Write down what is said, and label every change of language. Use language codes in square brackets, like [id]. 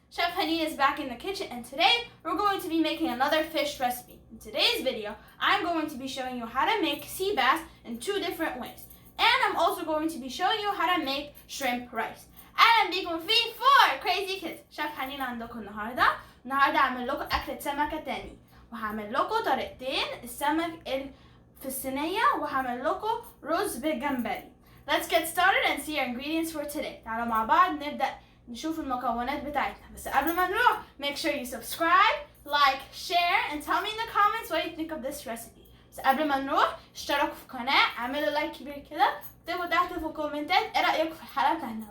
[en] Chef Haneen is back in the kitchen, and today we're going to be making another fish recipe. In today's video, I'm going to be showing you how to make sea bass in 2 different ways. And I'm also going to be showing you how to make shrimp rice. [ar] أهلا بيكم في 4 Crazy Kids. شيف حنين عندكم النهارده هعمل لكم أكلة سمكة تاني، وهعمل لكم طريقتين السمك في الصينية، وهعمل لكم رز بالجمبري. [en] Let's get started and see our ingredients for today. [ar] تعالوا مع بعض نبدأ نشوف المكونات بتاعتنا. بس قبل ما نروح, [en] make sure you subscribe, like, share, and tell me in the comments what you think of this recipe. [ar] بس قبل ما نروح, اشتركوا في القناة, اعملوا لايك كبير كده, اكتبوا تحت في الكومنتات ايه رأيكم في الحلقة بتاعتنا.